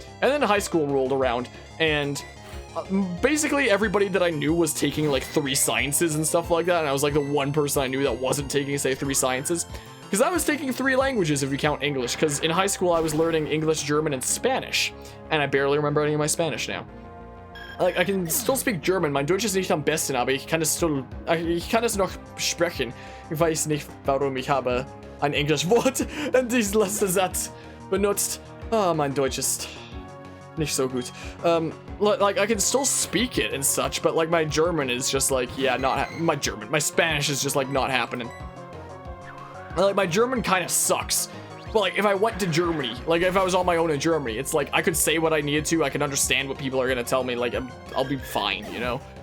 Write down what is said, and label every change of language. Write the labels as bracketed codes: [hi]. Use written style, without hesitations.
[en] And then high school rolled around, and basically everybody that I knew was taking like 3 sciences and stuff like that, and I was like the one person I knew that wasn't taking, say, 3 sciences. Because I was taking 3 languages if you count English, because in high school I was learning English, German, and Spanish, and I barely remember any of my Spanish now. Like, I can still speak German, [de] mein Deutsch ist nicht am besten, aber ich kann es noch sprechen. Ich weiß nicht, warum ich habe ein Englischwort in diesem letzten Satz benutzt. Oh, mein Deutsch ist nicht so gut. [en] Like, I can still speak it and such, but like my German is just like, yeah, my Spanish is just like not happening. Like, my German kind of sucks. But like, if I went to Germany, like if I was on my own in Germany, it's like I could say what I needed to, I can understand what people are gonna tell me, like I'll be fine, you know?